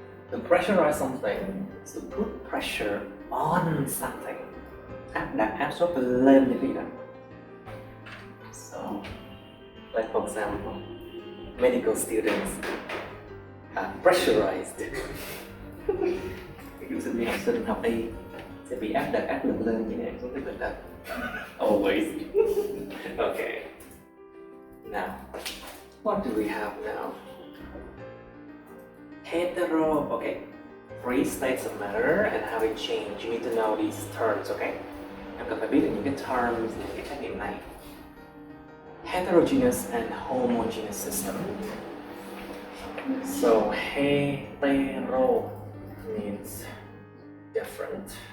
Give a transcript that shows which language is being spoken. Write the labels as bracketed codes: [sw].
[en] To pressurize something is to put pressure on something. [vi] Áp đặt áp suất lên những cái gì đó. [en] So, like for example, medical students are pressurized. [vi] Ví dụ sinh viên học sinh học y sẽ bị áp đặt áp lực lên như này xuống cái bệnh tật. [en] Always. Okay. Now, what do we have now? Hetero, okay. 3 states of matter and how they change. You need to know these terms, okay? [vi] Em cần phải biết được những cái terms, những cái khái niệm này. [en] Heterogeneous and homogeneous system. So, hetero means different.